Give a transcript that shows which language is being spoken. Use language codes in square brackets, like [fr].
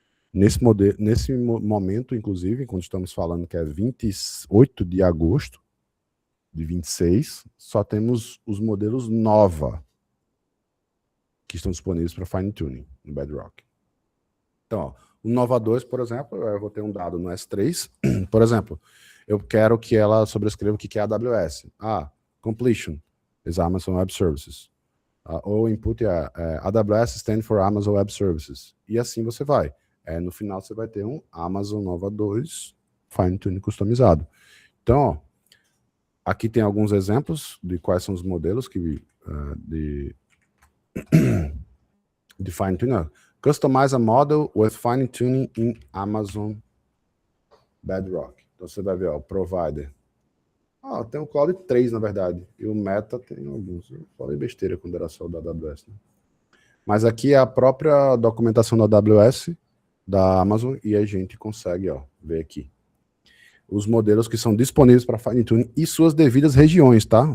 [pt] Nesse momento, inclusive, quando estamos falando que é 28 de agosto de 26, só temos os modelos Nova que estão disponíveis para fine-tuning no Bedrock. Então, ó, o Nova 2, por exemplo, eu vou ter um dado no S3. Por exemplo, eu quero que ela sobrescreva o que é a AWS. [en] Completion is Amazon Web Services. Ou input AWS stand for Amazon Web Services. [pt] E assim você vai. No final você vai ter um Amazon Nova 2 fine-tuning customizado. Então, ó, aqui tem alguns exemplos de quais são os modelos de fine-tuning. [en] Customize a model with fine-tuning in Amazon Bedrock. [pt] Então você vai ver, ó, o provider. Tem o Cloud 3, na verdade. E o Meta tem alguns. Eu falei besteira quando era só o da AWS. Né? Mas aqui é a própria documentação da AWS, da Amazon, e a gente consegue, ó, ver aqui os modelos que são disponíveis para fine-tuning e suas devidas regiões, tá?